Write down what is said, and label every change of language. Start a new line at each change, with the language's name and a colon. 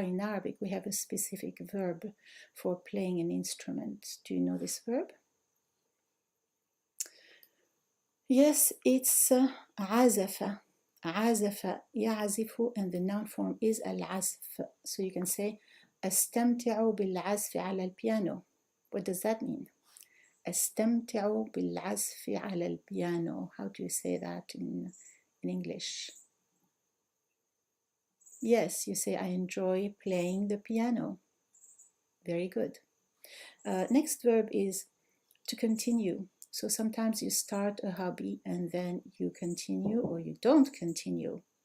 English: In Arabic, we have a specific verb for playing an instrument. Do you know this verb? Yes, it's عزف. عزف يعزف, and the noun form is العزف. So you can say
Arabic: أستمتع بالعزف على البيانو.
English: What does that mean?
Arabic: أستمتع بالعزف على البيانو.
English: How do you say that in English? Yes, you say I enjoy playing the piano. Very good. Next verb is to continue. So sometimes you start a hobby and then you continue, or you don't continue.